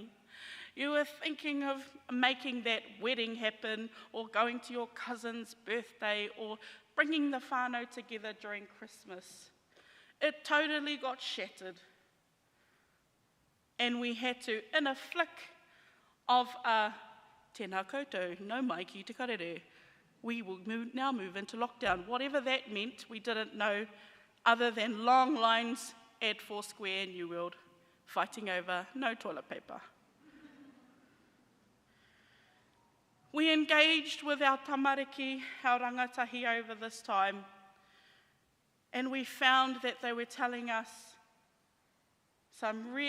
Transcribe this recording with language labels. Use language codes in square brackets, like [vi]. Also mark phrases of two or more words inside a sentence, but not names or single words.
[en] You were thinking of making that wedding happen, or going to your cousin's birthday, or bringing the whānau together during Christmas. It totally got shattered. And we had to, in a flick of a [mi] tēnā koutou, no mai ki te karere, [en] we will now move into lockdown. Whatever that meant, we didn't know, other than long lines at Foursquare and New World, fighting over no toilet paper. We engaged with our tamariki, our rangatahi over this time, and we found that they were telling us some